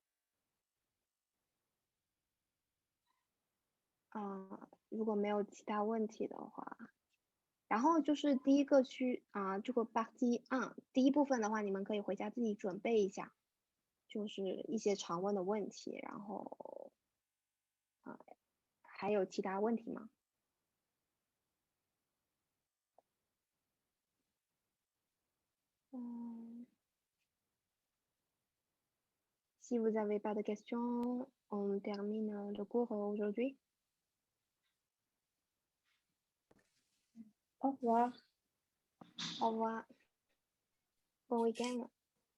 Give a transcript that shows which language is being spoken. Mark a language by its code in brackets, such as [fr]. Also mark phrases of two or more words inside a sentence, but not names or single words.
[zh] 如果没有其他问题的话，然后就是第一个这个 partie 第一部分的话，你们可以回家自己准备一下，就是一些常问的问题，然后还有其他问题吗？ [fr] Si vous n'avez pas de questions, on termine le cours aujourd'hui. Au revoir. Au revoir. Bon week-end.